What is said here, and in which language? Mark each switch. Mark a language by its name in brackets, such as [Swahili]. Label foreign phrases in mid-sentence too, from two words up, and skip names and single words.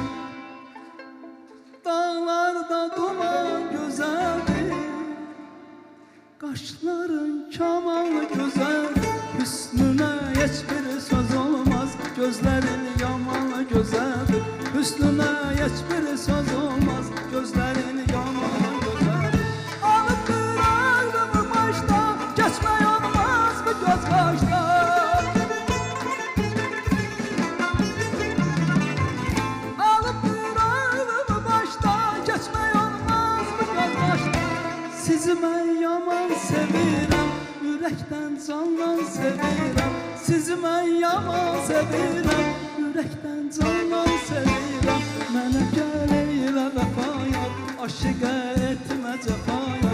[Azerbaijani] Dağlarda duman gözəldir, qaşların kamanlı gözəl. Hüsnünə heç bir söz olmaz, gözlərin yamanlı gözəldir. Hüsnünə heç bir söz olmaz, gözlərin yamanlı gözəldir. [Turkish] Alıp bıraktım başta, geçmək olmaz mı göz qaşda? Alıp bıraktım başta, geçmək olmaz mı göz qaşda? [Azerbaijani] Sizi mən yaman sevirəm, ürəkdən candan sevirəm. Sizi mən yaman sevirəm, ürəkdən candan sevirəm. Mənə gəl eylə vəfayar, aşiqə etmə cəfayar.